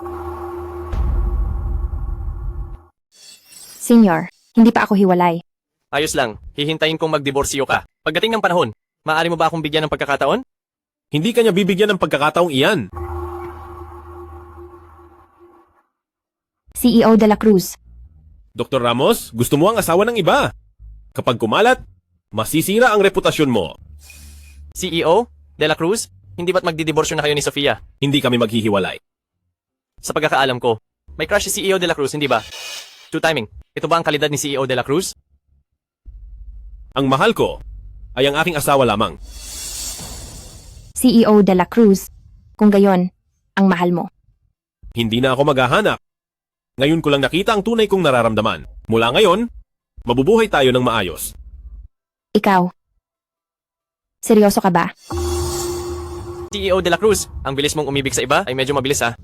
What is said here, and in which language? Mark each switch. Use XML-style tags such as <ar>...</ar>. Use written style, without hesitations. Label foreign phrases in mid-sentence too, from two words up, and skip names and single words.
<tl>Senior, hindi pa ako hiwalay. Ayos lang, hihintayin kong magdiborsyo ka. Pagdating ng panahon, maaari mo ba akong bigyan ng pagkakataon? Hindi ka niya bibigyan ng pagkakataong iyan. CEO de la Cruz. Dr. Ramos, gusto mo ang asawa ng iba. Kapag kumalat, masisira ang reputasyon mo. CEO, De La Cruz, hindi ba't magdidiborsyo na kayo ni Sofia? Hindi kami maghihiwalay. Sa pagkakaalam ko, may crush si CEO De La Cruz, hindi ba? Two-timing, ito ba ang kalidad ni CEO De La Cruz? Ang mahal ko ay ang aking asawa lamang. CEO de la Cruz. Kung gayon, ang mahal mo. Hindi na ako maghahanap. Ngayon ko lang nakita ang tunay kong nararamdaman. Mula ngayon, mabubuhay tayo ng maayos. Ikaw. Seryoso ka ba? CEO De La Cruz, ang bilis mong umibig sa iba ay medyo mabilis ha.</tl>